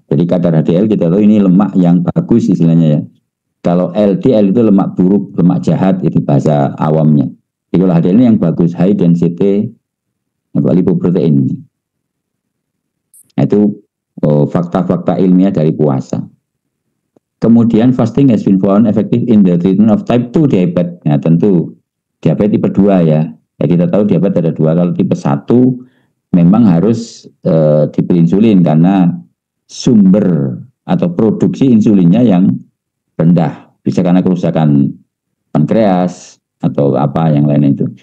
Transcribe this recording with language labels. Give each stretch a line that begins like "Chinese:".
Indonesian: Jadi kadar HDL kita tahu ini lemak yang bagus istilahnya ya. Kalau LDL itu lemak buruk, lemak jahat, itu bahasa awamnya. Jadi kalau HDL ini yang bagus, high density lipoprotein. Nah, itu fakta-fakta ilmiah dari puasa. Kemudian
English: fasting has been found effective in the treatment of type 2 diabetes.
Indonesian: Nah, tentu diabetes tipe 2 ya. Jadi kita tahu diabetes ada 2. Kalau tipe 1 memang harus diberi insulin karena sumber atau produksi insulinnya yang rendah. Bisa karena kerusakan pankreas atau apa yang lain itu.